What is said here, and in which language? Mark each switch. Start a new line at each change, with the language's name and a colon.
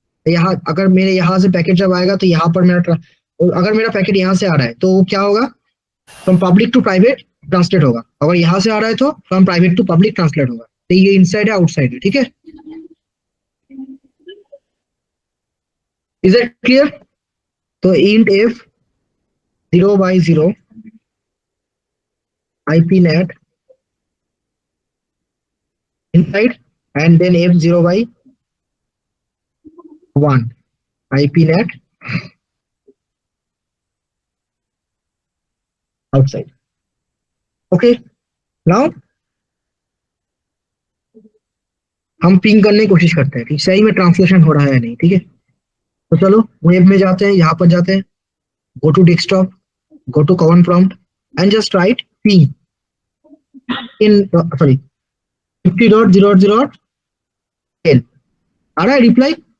Hindi: यहाँ अगर मेरे यहाँ से पैकेट जब आएगा तो यहाँ पर और अगर मेरा पैकेट यहाँ से आ रहा है तो वो क्या होगा,
English: from public to private
Hindi: translate होगा। अगर यहाँ से आ रहा है तो
English: from private to public
Hindi: translate होगा। तो ये इनसाइड है आउटसाइड है, ठीक है।
English: Is it clear? तो int f 0/0 IP net inside, and then f 0/1 IP net outside.
Hindi: Okay, now हम पिंग करने की कोशिश करते हैं कि सही में ट्रांसलेशन हो रहा है या नहीं, ठीक है। तो चलो वेब में जाते हैं, यहाँ पर जाते हैं,
English: go to desktop, go to command prompt and just write ping in,
Hindi: sorry, 50.0.0.10 आ रहा है रिप्लाई।